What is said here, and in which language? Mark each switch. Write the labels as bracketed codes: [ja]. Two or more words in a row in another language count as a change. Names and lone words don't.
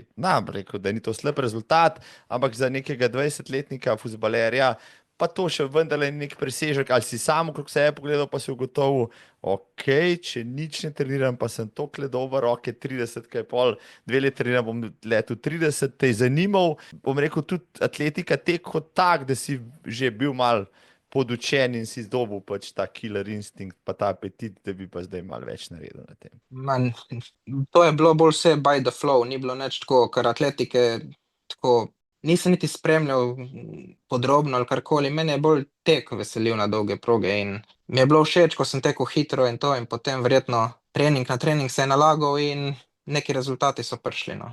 [sl] nam rekel, da ni to slab rezultat, ampak za nekega 20-letnika fuzbalerja pa to še vendarle ni nek presežek, ali si sam okrog sebe pogledal, pa si ugotovil, ok, če nič ne treniram, pa sem tokle dober, ok, 30, kaj pol, 2 leta treniram, bom letel 30, te je zanimal, bom rekel, tudi atletika tek kot tak, da si že bil mal podučen in si zdobil pač ta killer instinkt, pa ta apetit, da bi pa zdaj malo več naredil na tem. Man, to je bilo bolj vse [en] by the flow, [sl] ni bilo nič tako, ker atletike tako nisem niti spremljal podrobno ali karkoli. Mene je bolj tek veselil na dolge proge in mi je bilo všeč, ko sem tekel hitro in to in potem verjetno trening na trening se je nalagal in neki rezultati so prišli, no.